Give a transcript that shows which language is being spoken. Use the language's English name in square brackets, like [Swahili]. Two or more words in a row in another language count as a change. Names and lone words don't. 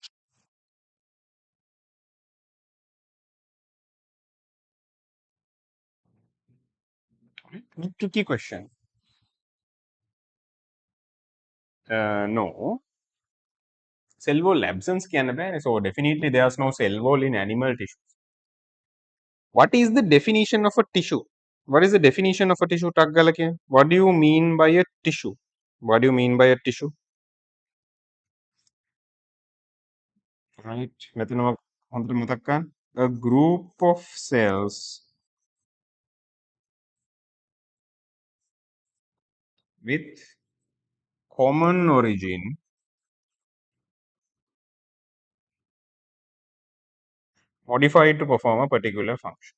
[English] Tricky question. No. Cell wall absence [Sinhala] කියන්න බෑනේ. [English] So definitely there's no cell wall in animal tissue. What is the definition of a tissue? What is the definition of a tissue? [Sinhala] ටක් ගාලා කියන්න. [English] What do you mean by a tissue? What do you mean by a tissue? Right. [Sinhala] මෙතන හොඳට මතක් කරන්න. [English] A group of cells with common origin modified to perform a particular function.